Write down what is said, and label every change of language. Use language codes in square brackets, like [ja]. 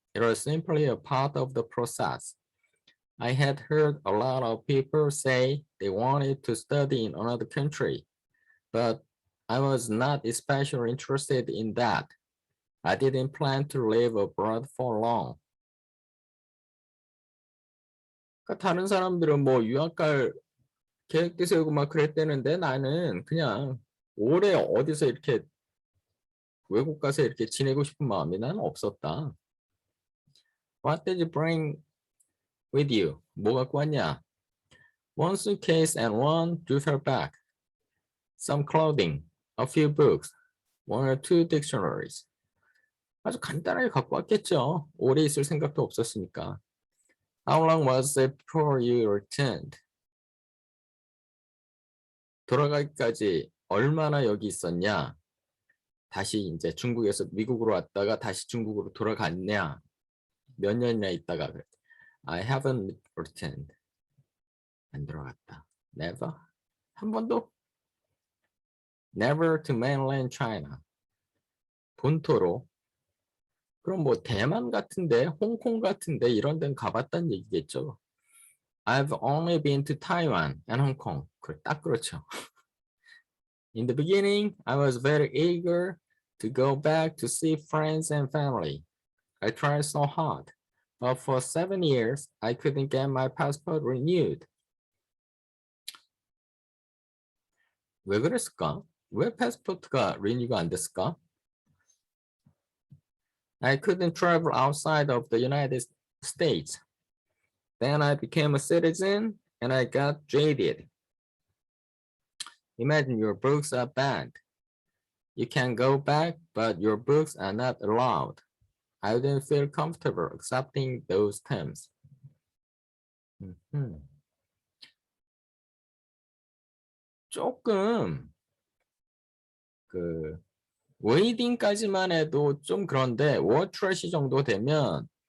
[en] It was simply a part of the process. I had heard a lot of people say they wanted to study in another country, but I was not especially interested in that. I didn't plan to live abroad for long. [ko] 그러니까 다른 사람들은 뭐 유학 갈 계획도 세우고 막 그랬대는데 나는 그냥 오래 어디서 이렇게 외국 가서 이렇게 지내고 싶은 마음이 나는 없었다. [en] What did you bring with you? [ko] 뭐 갖고 왔냐? [en] One suitcase and one duffel bag. Some clothing, a few books, one or two dictionaries. [ko] 아주 간단하게 갖고 왔겠죠. 오래 있을 생각도 없었으니까. [en] How long was it before you returned? [ko] 돌아가기까지 얼마나 여기 있었냐? 다시 이제 중국에서 미국으로 왔다가 다시 중국으로 돌아갔냐? 몇 년이나 있다가 그랬. [en] I haven't returned. [ko] 안 돌아갔다. [en] Never? [ko] 한 번도? [en] Never to mainland China. [ko] 본토로. 그럼 뭐 대만 같은데, 홍콩 같은데 이런 데는 가봤다는 얘기겠죠. [en] I've only been to Taiwan and Hong Kong. [ko] 딱 그렇죠. [en] In the beginning, I was very eager to go back to see friends and family. I tried so hard, but for 7 years, I couldn't get my passport renewed. [ko] 왜 그랬을까? 왜 패스포트가 리뉴가 안 됐을까? [en] I couldn't travel outside of the United States. Then I became a citizen and I got jaded. Imagine your books are banned. You can go back, but your books are not allowed. I didn't feel comfortable accepting those terms. [ko] 조금 웨이딩까지만 해도 좀 그런데 워트러시 정도 되면